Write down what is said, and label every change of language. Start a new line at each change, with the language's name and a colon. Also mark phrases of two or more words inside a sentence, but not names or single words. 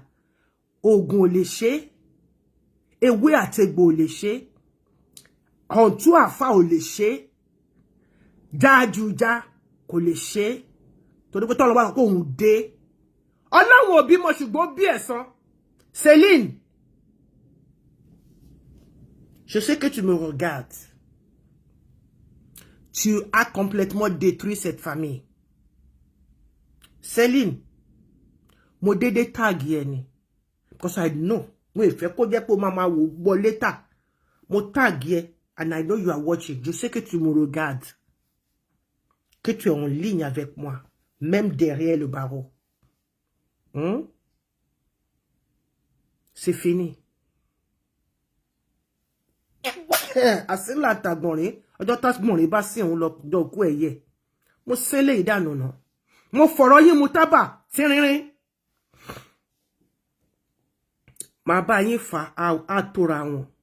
Yoruba: Ogun ò lè ṣe. Ewé àtegbò ò lè ṣe. Ọ̀tún àfà ò lè ṣe. Jájújá kò lè ṣe. Torí pé tọ́lọ́ wà kó òun dé. Ọlọ́run ò bímọ ṣùgbọ́n bí ẹ̀san. Céline.
French: Je sais que tu me regardes. Tu as complètement détruit cette famille. Céline,
Yoruba: mo dédé tag yẹ ni.
English: Because I know.
Yoruba: Mo ìfẹ́ kó jẹ́ pé mama wo gbọ́ later. Mo tag yẹ
English: and I know you are watching.
French: Je sais que tu me regardes. Que tu es en ligne avec moi. Même derrière le barreau. C'est fini.
Yoruba: Àsìlá tàgbọ̀nrín ọjọ́ tàgbọ̀nrín bá sí òun lọ dọ̀kú ẹ̀yẹ. Mo sẹ́lẹ̀ ìdánù náà. Mo fọ̀rọ̀ yín mu tábà tí rinrin. Màá bá yín fa àtòrà wọn.